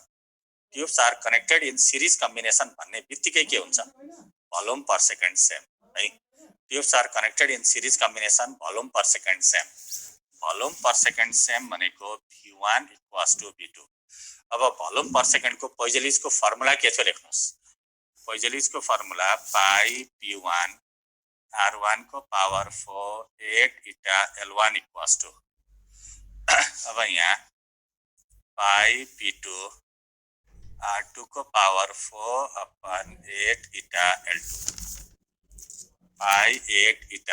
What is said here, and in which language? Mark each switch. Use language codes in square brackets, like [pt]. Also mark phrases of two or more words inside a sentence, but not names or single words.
[en] tubes are connected in series combination [ne] भन्ने बित्तिकै के हुन्छ, [en] volume per second same है। tubes are connected in series combination, volume per second same. volume per second same भनेको V1 = V2। [ne] अब [en] volume per secondको [ne] पोइजलिजको फर्मुला के छ लेख्नुहोस्। पोइजलिजको फर्मुला पाई P1 R1 को पावर 4 8 इटा L1 = अब यहाँ पाई P2 R2 को पावर 4/8 इटा L2 पाई 8